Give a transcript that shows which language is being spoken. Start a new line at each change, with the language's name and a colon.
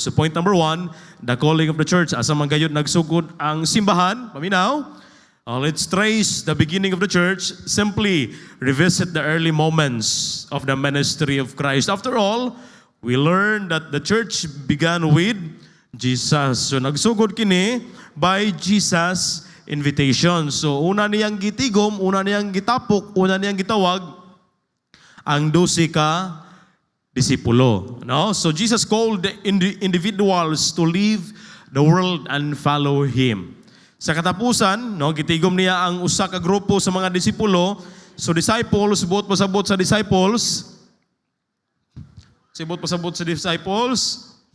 English: So point number 1, the calling of the church.
Cebuano: Asa man gayud nagsugod ang simbahan, paminaw.
English: Let's trace the beginning of the church. Simply revisit the early moments of the ministry of Christ. After all, we learn that the church began with Jesus. So
Cebuano: nagsugod kini
English: by Jesus' invitation.
Cebuano: So una niyang gitigom, una niyang gitapok, una niyang gitawag ang 12 ka disipulo. No?
English: So Jesus called the individuals to leave the world and follow Him.
Cebuano: Sa katapusan, no, gitigom niya ang usa ka grupo sa mga disipulo. So disciples, buot pasabot sa disciples. Sibot pasabot sa disciples.